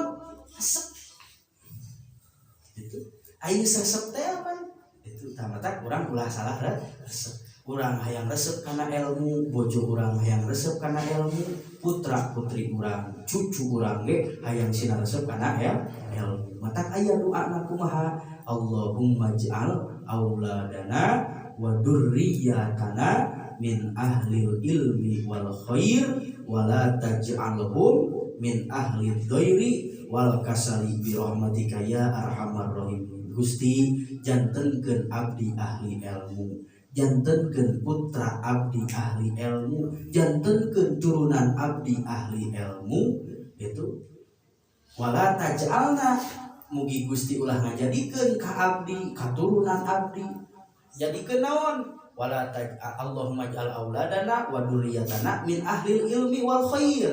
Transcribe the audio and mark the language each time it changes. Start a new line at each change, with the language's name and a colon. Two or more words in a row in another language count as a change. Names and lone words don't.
Sundanese: Resep itu aing resep teh apa itu tamatak urang ulah salah resep. Urang hayang resep kana ilmu, bojo urang hayang resep kana ilmu, putra putri urang, cucu urang ge hayang sina resep kana ilmu. Matak aya doana kumaha?
Arabic: اللهم اجعل أولادنا وذرياتنا من أهل العلم والخير ولا تجعلهم من أهل الضير والكسل برحمتك يا أرحم الراحمين.
Sundanese: Gusti jantenkeun abdi ahli ilmu, jantenkeun putra abdi ahli ilmu, jantenkeun turunan abdi ahli ilmu. Itu
Arabic: ولا تجعلنا,
Sundanese: mugi Gusti ulah ngajadikeun ka abdi katurunan abdi jadikeun naon,
Arabic: ولا اللهم اجعل أولادنا وذرياتنا من أهل العلم والخير.